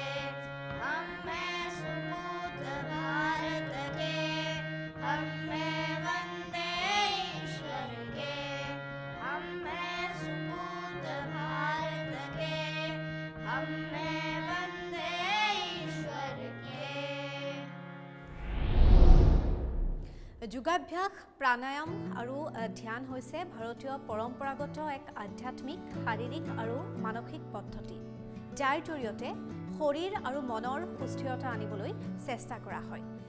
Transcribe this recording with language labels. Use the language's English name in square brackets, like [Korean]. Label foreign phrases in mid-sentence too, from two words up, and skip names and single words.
[Hindi] हम हैं सुपूत भारत के, हम हैं वंदे ईश्वर के। हम हैं सुपूत भारत के, हम हैं वंदे ईश्वर के। [Assamese] যোগাভ্যাস, প্ৰাণায়াম আৰু ধ্যান হৈছে ভাৰতীয় পৰম্পৰাগত এক আধ্যাত্মিক, শাৰীৰিক আৰু মানসিক পদ্ধতি, যাৰ জৰিয়তে শৰীৰ আৰু মনৰ সুস্থিৰতা আনিবলৈ চেষ্টা কৰা হয়।